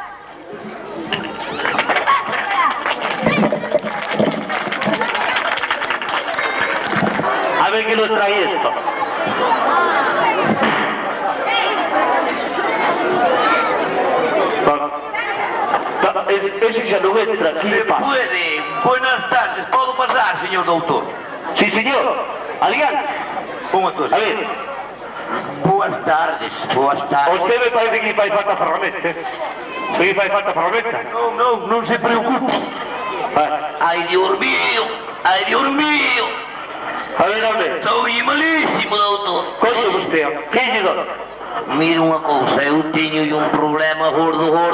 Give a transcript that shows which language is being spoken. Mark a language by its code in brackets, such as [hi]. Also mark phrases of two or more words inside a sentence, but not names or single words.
[es] A ver que nos trae esto. [gl] Ese xa non entra, aquí le pasa. [es] Puede. Buenas tardes. ¿Puedo pasar, señor doctor? Sí, señor. Adiante. [gl] Unha cosa. [es] A ver, Buenas tardes. [gl] Boas tardes. [es] usted me parece [gl] que lle fai falta ferramenta. Que lle fai falta ferramenta. Non se preocupe. Ai, [es] Dios mío. Ai, Dios mío. A ver, hombre. [gl] Estou malísimo, doutor. Conte usted. Que lle dá? Mira unha cousa, eu teño un problema gordo.